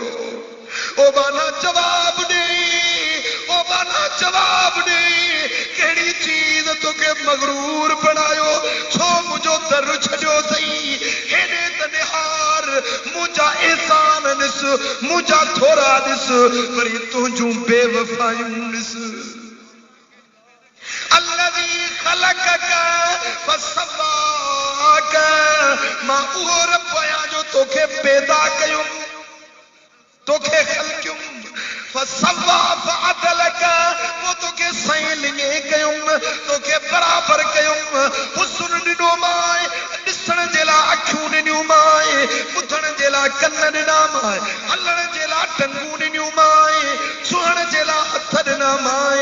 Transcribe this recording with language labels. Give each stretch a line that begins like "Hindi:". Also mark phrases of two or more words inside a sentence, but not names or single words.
Sindhi: ओ बाना जवाब ॾे, ओ बाना जवाब ॾे, कहिड़ी चीज़ तोखे मगरूर बणायो? छो मुंहिंजो दर छॾियो अथई? हेॾे त निहार, मुंहिंजा एहसान ॾिस, मुंहिंजा थोरा ॾिस, वरी तुंहिंजूं बेवफ़ायूं ॾिस।
Arabic: الذي خلقك فسواك,
Sindhi: मां उहो रब आहियां जो तोखे पैदा कयुमि, तोखे ख़लक़युमि,
Arabic: فسواك فعدلك,
Sindhi: वो तोखे सही लिङे कयुमि, तोखे बराबर कयुमि, हुस्न ॾिनो मां, ॾिसण जे लाइ अखियूं ॾिनियूं मां, ॿुधण जे लाइ कन ॾिना मां, हलण जे लाइ टंगूं ॾिनियूं मां, छुहण जे लाइ हथ ॾिना मां।